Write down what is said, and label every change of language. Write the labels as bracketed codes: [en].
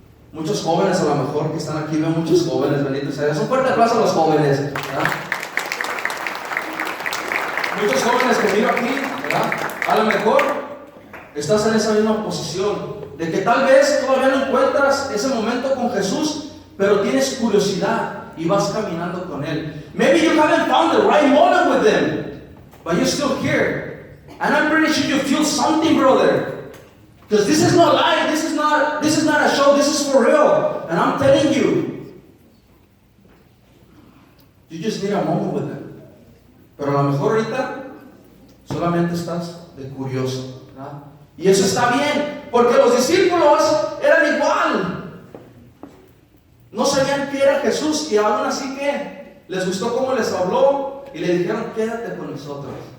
[es] Muchos jóvenes a lo mejor que están aquí, veo muchos jóvenes, bendito sea Dios. Un fuerte aplauso a los jóvenes, ¿verdad? Muchos jóvenes que miro aquí, ¿verdad? A lo mejor estás en esa misma posición, de que tal vez todavía no encuentras ese momento con Jesús, pero tienes curiosidad y vas caminando con Él. [en] Maybe you haven't found the right moment with Him, but you're still here. And I'm pretty sure you feel something, brother. Because this is not life, this is not a show, this is for real. And I'm telling you, you just need a moment with Him. [es] Pero a lo mejor ahorita solamente estás de curioso, ¿verdad? Y eso está bien, porque los discípulos eran igual. No sabían que era Jesús y aún así que les gustó cómo les habló y le dijeron, quédate con nosotros.